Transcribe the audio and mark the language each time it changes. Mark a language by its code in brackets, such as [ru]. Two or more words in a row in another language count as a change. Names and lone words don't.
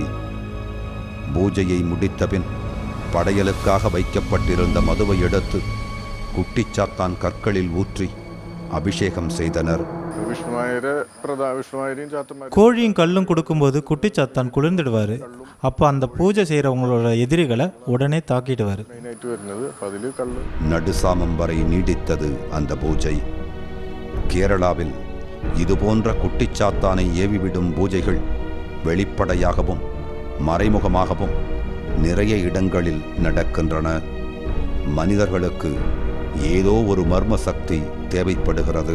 [ta] பூஜையை முடித்தபின் படையலுக்காக வைக்கப்பட்டிருந்த மதுவை எடுத்து குட்டிச்சாத்தான் கற்களில் ஊற்றி அபிஷேகம் செய்தனர். விஷ்ணுமாயரையும் சாத்தமாரி கோழியும் கல்லும் கொடுக்கும்போது குட்டிச்சாத்தான் குளிர்ந்துடுவார். அப்போ அந்த பூஜை செய்கிறவங்களோட எதிரிகளை உடனே தாக்கிடுவார். [ml] மெயினாയിട്ട് വരുന്നത്. അപ്പം അതിൽ കള്ള് [ta] நடுசாமம் வரை நீடித்தது அந்த பூஜை. கேரளாவில் இதுபோன்ற குட்டிச்சாத்தானை ஏவிவிடும் பூஜைகள் வெளிப்படையாகவும் மறைமுகமாகவும் நிறைய இடங்களில் நடக்கின்றன. மனிதர்களுக்கு ஏதோ ஒரு மர்ம சக்தி தேவைப்படுகிறது.